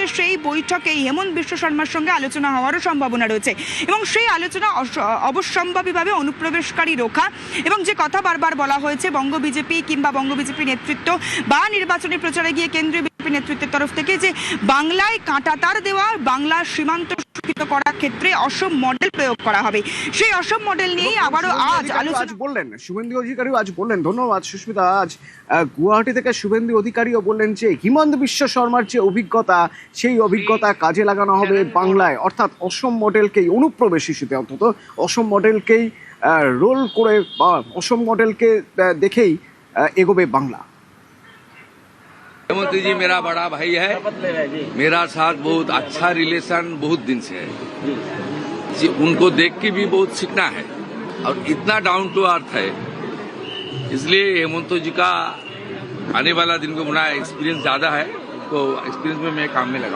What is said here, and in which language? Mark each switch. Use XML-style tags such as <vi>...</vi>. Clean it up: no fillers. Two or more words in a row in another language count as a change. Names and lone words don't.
<bn>সেই বৈঠকেই হেমন্ত বিশ্ব শর্মার সঙ্গে আলোচনা হওয়ারও সম্ভাবনা রয়েছে, এবং সেই আলোচনা অবশ্যম্ভাবীভাবে অনুপ্রবেশকারী রোখা, এবং যে কথা বারবার বলা হয়েছে বঙ্গ বিজেপি কিংবা বঙ্গ বিজেপি নেতৃত্ব বা নির্বাচনী প্রচারে গিয়ে কেন্দ্রীয় বিজেপি নেতৃত্বের তরফ থেকে, যে বাংলায় কাঁটাতার দেওয়া, বাংলার সীমান্ত সুরক্ষিত করার ক্ষেত্রে অসম মডেল প্রয়োগ করা হবে। সেই অসম মডেল নিয়েই আবারও আজ আলোচনা বললেন শুভেন্দু অধিকারীও আজ বললেন। ধন্যবাদ সুস্মিতা। আজ গুয়াহাটি থেকে শুভেন্দু অধিকারীও বললেন যে হিমন্ত বিশ্ব শর্মার যে অভিজ্ঞতা, সেই অভিজ্ঞতা কাজে লাগানো হবে বাংলায়, অর্থাৎ অসম মডেলকেই অনুপ্রবেশিতে অন্তত অসম মডেলকেই রোল করে বা অসম মডেলকে দেখেই এগোবে বাংলা।</bn> <hi>हेमंत जी मेरा बड़ा भाई है, मेरा साथ बहुत अच्छा रिलेशन बहुत दिन से है जी। उनको देख के भी बहुत सीखना है और इतना</hi> <en>down to earth</en> <hi>है, इसलिए हेमंत जी का आने वाला दिन को बड़ा एक्सपीरियंस ज्यादा है, तो एक्सपीरियंस में मैं काम में लगा।</hi>